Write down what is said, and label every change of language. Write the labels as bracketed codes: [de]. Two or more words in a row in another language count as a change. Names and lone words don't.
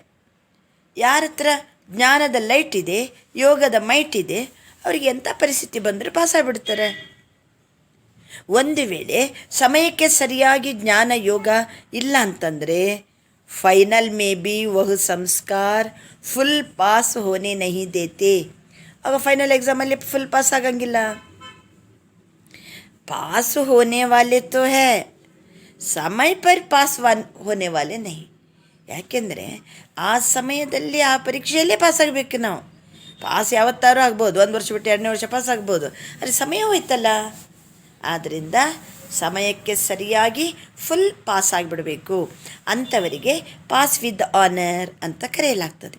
[kn] ಯಾರ ಹತ್ರ ಜ್ಞಾನದ ಲೈಟ್ ಇದೆ, ಯೋಗದ ಮೈಟ್ ಇದೆ, ಅವರಿಗೆ ಎಂಥ ಪರಿಸ್ಥಿತಿ ಬಂದರೂ ಪಾಸಾಗ್ಬಿಡ್ತಾರೆ. ಒಂದು ವೇಳೆ ಸಮಯಕ್ಕೆ ಸರಿಯಾಗಿ ಜ್ಞಾನ ಯೋಗ ಇಲ್ಲ ಅಂತಂದರೆ [hi] फाइनल में भी वह संस्कार फुल पास होने नहीं देते. [kn] ಆಗ ಫೈನಲ್ ಎಕ್ಸಾಮಲ್ಲಿ ಫುಲ್ ಪಾಸ್ ಆಗಂಗಿಲ್ಲ. [hi] पास होने वाले तो है, समय पर पास होने वाले नहीं. [kn] ಯಾಕೆಂದರೆ ಆ ಸಮಯದಲ್ಲಿ ಆ ಪರೀಕ್ಷೆಯಲ್ಲೇ ಪಾಸ್ ಆಗಬೇಕು ನಾವು. ಪಾಸ್ ಯಾವತ್ತಾರು ಆಗ್ಬೋದು, 1 ವರ್ಷ ಬಿಟ್ಟು 2ನೇ ವರ್ಷ ಪಾಸ್ ಆಗ್ಬೋದು, ಆದರೆ ಸಮಯ ಹೋಯ್ತಲ್ಲ. ಆದ್ದರಿಂದ ಸಮಯಕ್ಕೆ ಸರಿಯಾಗಿ ಫುಲ್ ಪಾಸ್ ಆಗಿಬಿಡಬೇಕು. ಅಂಥವರಿಗೆ [en] pass with honour [kn] ಅಂತ ಕರೆಯಲಾಗ್ತದೆ.